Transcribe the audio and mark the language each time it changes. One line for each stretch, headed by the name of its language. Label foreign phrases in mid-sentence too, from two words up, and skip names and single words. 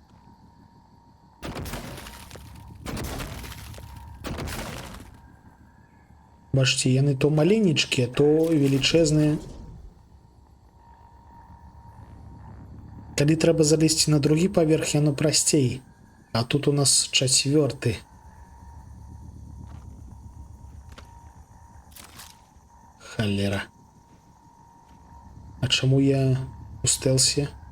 Belarusian: Бачце, яны то маленечкія, то велічэзныя. Калі трэба залезці на другі паверх, яно прасцей. А тут у нас 4-й.
Ukrainian: Холера. А чому я у стелсі?